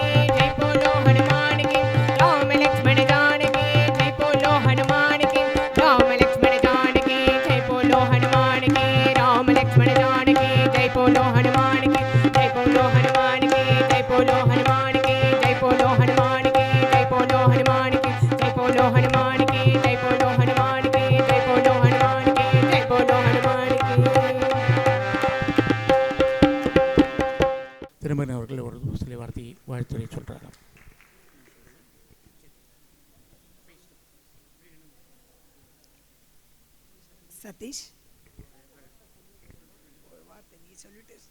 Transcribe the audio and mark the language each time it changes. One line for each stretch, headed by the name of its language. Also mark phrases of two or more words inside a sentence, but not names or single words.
Hindi: जय बोलो हनुमान की राम लक्ष्मण जानकी जय बोलो हनुमान की राम लक्ष्मण जानकी जय बोलो हनुमान की राम लक्ष्मण जानकी जय बोलो हनुमान की जय बोलो हनुमान की जय बोलो हनुमान की जय बोलो हनुमान की जय बोलो हनुमान की जय बोलो हनुमान की जय बोलो हनुमान की जय बोलो हनुमान की जय बोलो हनुमान की
Tamil: திருமகன் அவர்கள் ஒரு சில வார்த்தை வாழ்த்துறை சொல்கிறாங்க. சதீஷ் ஒரு வார்த்தை நீ சொல்லிட்டு.